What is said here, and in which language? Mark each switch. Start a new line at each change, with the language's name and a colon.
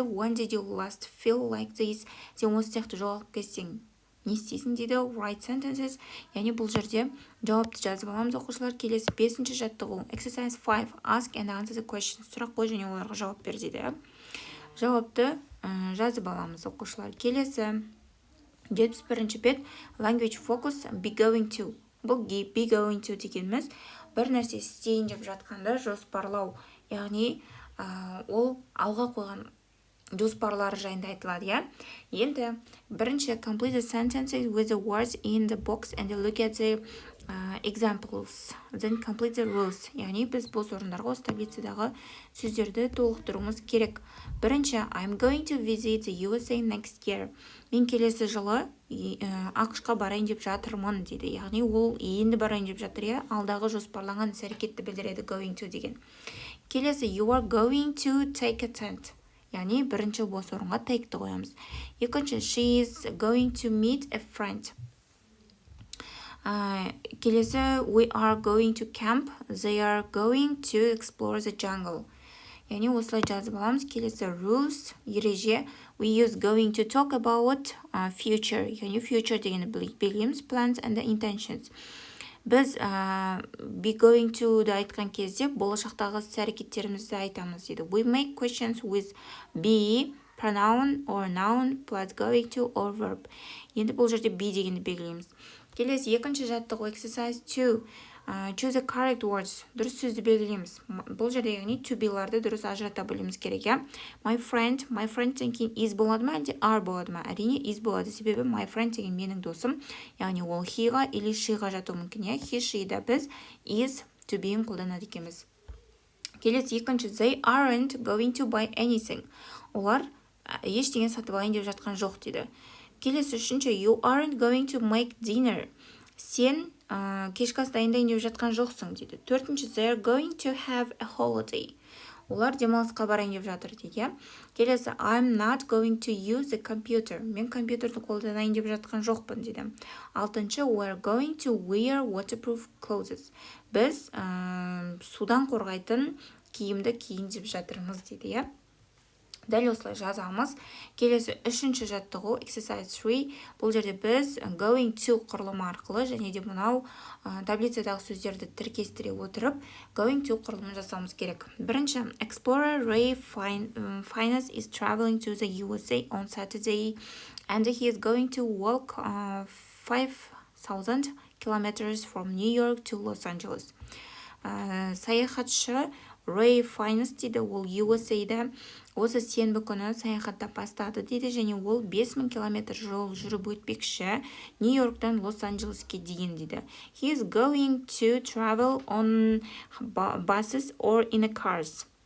English: When did you last feel like this?
Kazakh: Сен осы сияқты жоғалып кетсең не істейсің дейді.
English: Write sentences.
Kazakh: Яғни бұл жерде жауапты жазып аламыз оқушылар. Келесі 5-ші жаттығу.
English: Exercise 5. Ask and answer the questions.
Kazakh: Сұрақ қой және оларға жауап бер дейді. Жауапты жазып аламыз оқушылар. Келесі 71-ші бет.
English: Language focus. Be going to.
Kazakh: Бұл be going to дегеніміз бір нәрсе істейін деп жатқанда жоспарлау. Яғни ол алға қойған жоспарлары жайында айтылады, иә. Енді бірінші
English: complete the sentences with the words in the box and look at the examples. Then complete the rules.
Kazakh: Яғни біз бос орындарға осы таблицадағы сөздерді толықтыруымыз керек. Бірінші
English: I'm going to visit the USA next year.
Kazakh: Мен келесі жылы ақш-қа барайын деп жатырмын дейді. Яғни ол енді барайын деп жатыр, иә. Алдағы жоспарланған іс-әрекетті білдіреді going to деген. Келесі
English: you are going to take a tent.
Kazakh: Яғни бірінші бос орынға take-ті қоямыз. Екінші
English: she is going to meet a friend.
Kazakh: Келесі
English: we are going to camp. They are going to explore the jungle.
Kazakh: Яғни осылай жазып аламыз. Келесі rules, ереже.
English: We use going to talk about future.
Kazakh: Яғни future дегенді білеміз.
English: Plans and the intentions.
Kazakh: Біз be going to да айтқан кезде болашақтағы іс-әрекеттерімізді айтамыз дейді.
English: We make questions with be, pronoun or noun plus going to or verb.
Kazakh: Енді бұл жерде be дегенді белгілейміз. Келесі екінші жаттығу
English: exercise 2. Choose the correct words.
Kazakh: Дұрыс сөзді белгілейміз. Бұл жерде яғни to be-ларды дұрыс ажырата білуіміз керек, иә.
English: My friend
Kazakh: деген кейін is болады ма, әлде are болады ма? Әрине is болады, себебі my friend деген менің досым. Яғни ол he-ға
Russian: или
Kazakh: she-ға жатуы мүмкін, иә. He, she-да біз is to be-ін қолданады екенбіз. Келесі екінші
English: they aren't going to buy anything.
Kazakh: Олар ештеңе сатып алайын деп жатқан жоқ дейді. Келесі үшінші
English: you aren't going to make dinner.
Kazakh: Сен кешкі ас дайындайын деп жатқан жоқсың дейді. Төртінші
English: they're going to have a holiday.
Kazakh: Олар демалысқа барайын деп жатыр дейді. Келесі
English: I'm not going to use the computer.
Kazakh: Мен компьютерді қолданайын деп жатқан жоқпын дейді. Алтыншы
English: we're going to wear waterproof clothes.
Kazakh: Біз судан қорғайтын киімді киейін деп жатырмыз дейді, иә. Дәл осылай жазамыз. Келесі үшінші жаттығу
English: exercise 3.
Kazakh: Бұл жерде біз going to құрылымы арқылы және де мынау таблицадағы сөздерді тіркестіре отырып going to құрылымын жасауымыз керек.
English: Бірінші explorer Ray Fiennes is traveling to the USA on Saturday and he is going to walk 5,000 kilometers from New York to Los Angeles.
Kazakh: Саяхатшы Ray Fiennes дейді, ол USA-да осы сенбі күні саяхаттап бастады дейді, және ол 5,000 километр жол жүріп өтпекші Нью-Йорктан Лос-Анджелеске дейін дейді.
English: He is going to travel on buses or in a cars.